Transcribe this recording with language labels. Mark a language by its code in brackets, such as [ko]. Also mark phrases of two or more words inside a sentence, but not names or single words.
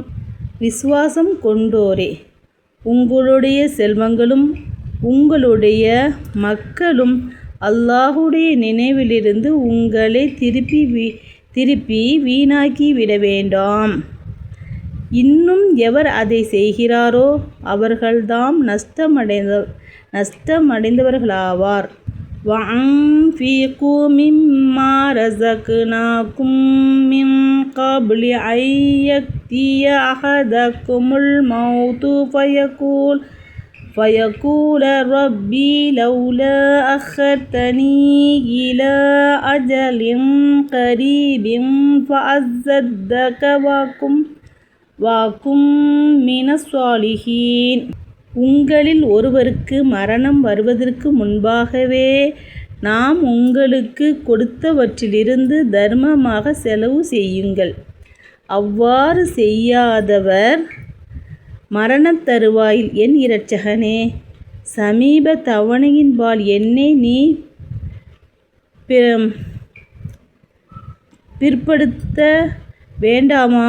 [ta] விசுவாசம் கொண்டோரே, உங்களுடைய செல்வங்களும் உங்களுடைய மக்களும் அல்லாஹுடைய நினைவிலிருந்து உங்களை திருப்பி வீணாக்கி விட வேண்டாம். இன்னும் எவர் அதை செய்கிறாரோ அவர்கள்தாம் நஷ்டமடைந்தவர்களாவார். [ar] وَأَنْفِقُوا مِمَّا رَزَقْنَاكُمْ مِنْ قَبْلِ أَنْ يَأْتِيَ أَحَدَكُمُ الْمَوْتُ فيقول ربي لولا أخرتني إلى أجل قريب فأصدق وأكن من الصالحين. [ta] உங்களில் ஒருவருக்கு மரணம் வருவதற்கு முன்பாகவே நாம் உங்களுக்கு கொடுத்தவற்றிலிருந்து தர்மமாக செலவு செய்யுங்கள். அவ்வாறு செய்யாதவர் மரணத் தருவாயில், என் இரட்சகனே, சமீப தவணையின்பால் என்னை நீ பிற்படுத்த வேண்டாமா?